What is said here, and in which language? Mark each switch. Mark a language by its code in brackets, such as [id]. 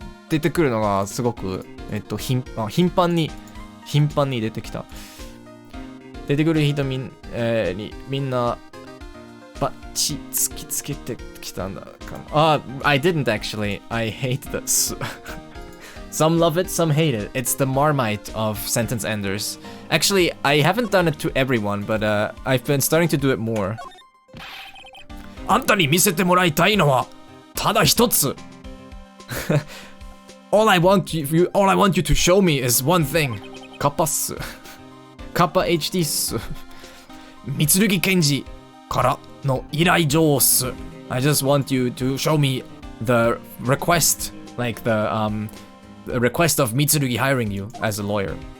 [ja] 出てくるのがすごく、頻繁に出てきた。出てくる人みんなバッチ突きつけてきたんだかな。 [en] I didn't actually. I hate this. Some love it, some hate it. It's the Marmite of sentence enders. Actually, I haven't done it to everyone, but I've been starting to do it more. [ja] あんたに見せてもらいたいのはただ一つ。 [en] All I want you to show me is one thing. [ja] カッパっす。カッパ HD っす。 Mitsurugi Kenji からの依頼状っす。 [en] I just want you to show me the request, like the request of Mitsurugi hiring you as a lawyer.